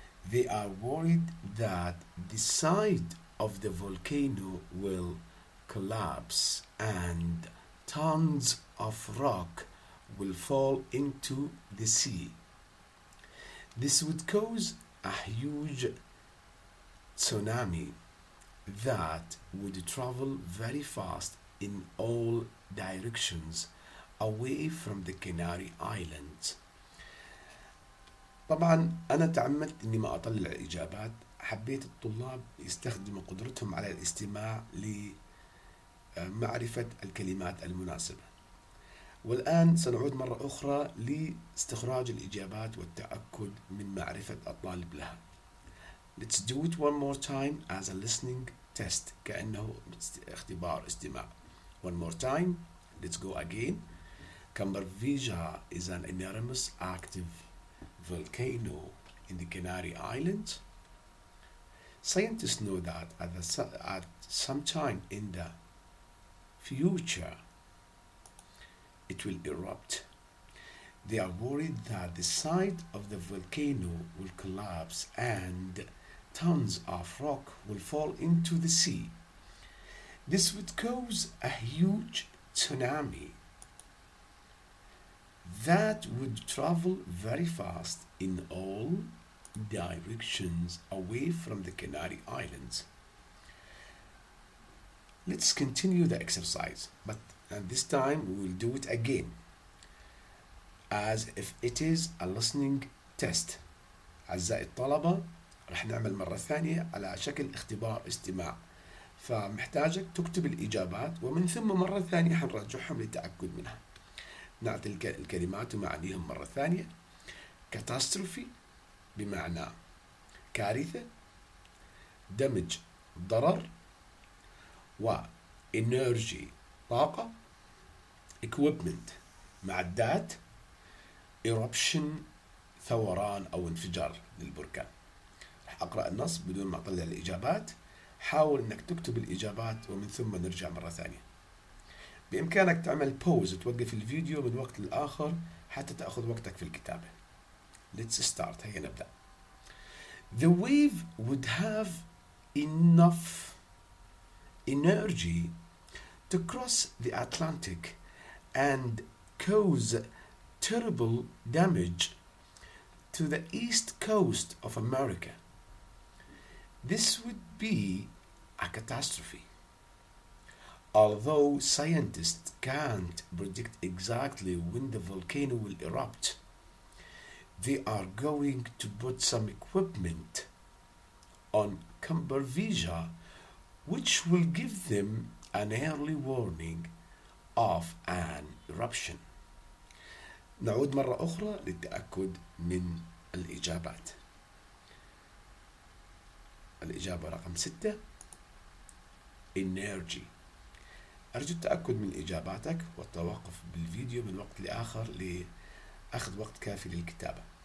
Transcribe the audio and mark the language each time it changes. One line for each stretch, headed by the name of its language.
English: They are worried that the side of the volcano will collapse and tons of rock will fall into the sea. This would cause a huge tsunami that would travel very fast in all directions away from the Canary Islands.
Arabic: طبعا أنا تعمدت إني ما أطلع الإجابات، حبيت الطلاب يستخدموا قدرتهم على الاستماع لمعرفة الكلمات المناسبة. والآن سنعود مرة أخرى لاستخراج الإجابات والتأكد من معرفة الطالب لها.
English: Let's do it one more time as a listening test،
Arabic: كأنه اختبار استماع.
English: One more time. Let's go again. Cambarvija is an enormous active volcano in the Canary Islands. Scientists know that at some time in the future it will erupt. They are worried that the side of the volcano will collapse and tons of rock will fall into the sea. This would cause a huge tsunami that would travel very fast in all directions away from the Canary Islands. Let's continue the exercise, but this time we will do it again as if it is a listening test.
Arabic: أعزائي الطلبة، رح نعمل مرة ثانية على شكل اختبار استماع، فمحتاجك تكتب الإجابات ومن ثم مرة ثانية حنراجعهم للتأكد منها. نعطي الكلمات ومعانيهم مرة ثانية. كاتاستروفي بمعنى كارثة، دمج ضرر، وإنرجي طاقة، equipment معدات، eruption ثوران أو انفجار للبركان. رح أقرأ النص بدون ما أطلع الإجابات. حاول أنك تكتب الإجابات ومن ثم نرجع مرة ثانية. بإمكانك تعمل بوز، توقف الفيديو من وقت لآخر حتى تأخذ وقتك في الكتابة.
English: Let's start.
Arabic: هيا نبدأ.
English: The wave would have enough energy to cross the Atlantic and cause terrible damage to the east coast of America. This would be a catastrophe. Although scientists can't predict exactly when the volcano will erupt, they are going to put some equipment on Cambervija which will give them an early warning of an eruption.
Arabic: نعود مرة أخرى للتأكد من الإجابات. الإجابة رقم 6 energy. أرجو التأكد من إجاباتك والتوقف بالفيديو من وقت لآخر لأخذ وقت كافي للكتابة.